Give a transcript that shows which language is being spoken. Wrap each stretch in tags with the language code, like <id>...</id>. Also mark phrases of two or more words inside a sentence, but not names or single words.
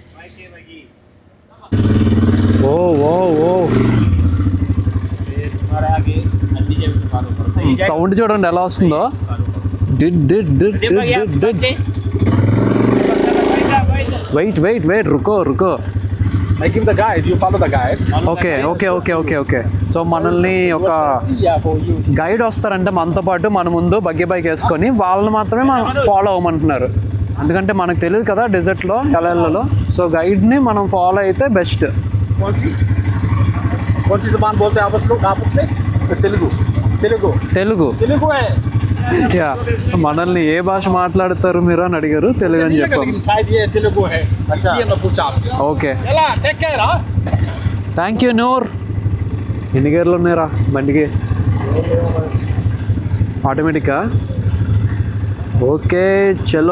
<te>ఓ ఓ ఓ సౌండ్ చూడండి ఎలా వస్తుందో. వెయిట్ రుకో.</te> <en>I give the guide, you follow the guide.</en> <te>ఓకే. సో మనల్ని ఒక గైడ్ వస్తారంటే మనతో పాటు, మన ముందు బగ్గీ బైక్ వేసుకొని వాళ్ళని మాత్రమే మనం ఫాలో అవ్వమంటున్నారు. ఎందుకంటే మనకు తెలియదు కదా డెజర్ట్లో ఎలా వెళ్ళాలో. సో గైడ్ని మనం ఫాలో అయితే బెస్ట్.</te> <hi>कौन सी जबान बोलते हैं आपस में?</hi> <te>తెలుగు. యా, మనల్ని ఏ భాష మాట్లాడతారు మీరు అని అడిగారు. తెలుగు అని చెప్పాము. ఓకే,</te> <en>thank you.</en> <te>నూర్, ఎన్ని గేర్లు ఉన్నాయిరా బండికి? ఆటోమేటికా? ఓకే, చలో.</te>